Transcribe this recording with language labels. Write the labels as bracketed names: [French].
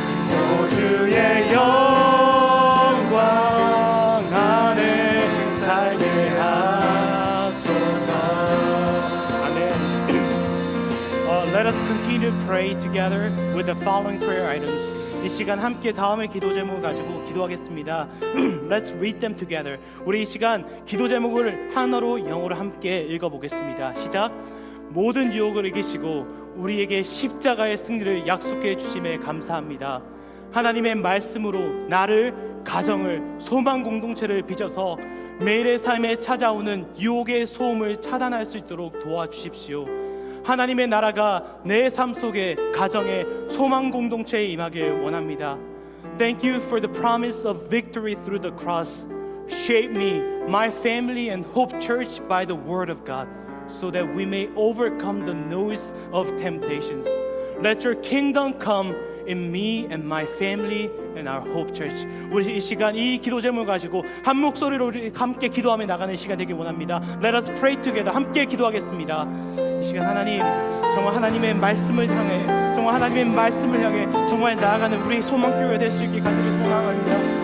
[Korean] 오 주의 영광 안에 살게 하소서. 아멘. [English] Let us continue to pray together with the following prayer items. [Korean] 이 시간 함께 다음의 기도 제목을 가지고 기도하겠습니다. [English] Let's read them together. [Korean] 우리 이 시간 기도 제목을 하나로 영어로 함께 읽어보겠습니다. 시작. 모든 유혹을 이기시고 우리에게 십자가의 승리를 약속해 주심에 감사합니다. 하나님의 말씀으로 나를, 가정을, 소망 공동체를 빚어서 매일의 삶에 찾아오는 유혹의 소음을 차단할 수 있도록 도와주십시오. 하나님의 나라가 내 삶 속에, 가정에, 소망 공동체에 임하길 원합니다. [English] Thank you for the promise of victory through the cross. Shape me, my family, and Hope Church by the word of God, so that we may overcome the noise of temptations. Let your kingdom come in me and my family and our Hope Church. [Korean] 우리 이 시간 이 기도 제목을 가지고 한 목소리로 우리 함께 기도하며 나가는 시간 되길 원합니다. [English] Let us pray together. [Korean] 함께 기도하겠습니다. 이 시간 하나님, 정말 하나님의 말씀을 향해, 정말 하나님의 말씀을 향해 정말 나아가는 우리 소망교회가 될 수 있게 간절히 소망합니다.